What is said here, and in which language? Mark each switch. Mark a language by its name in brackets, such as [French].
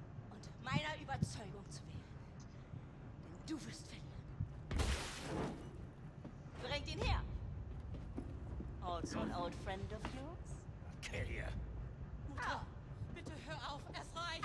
[German] Und meiner Überzeugung zu wählen. Denn du wirst verlieren. Bringt ihn her. [English] Also an old friend of yours? Kill you. [German] Mutter, bitte hör auf, es reicht.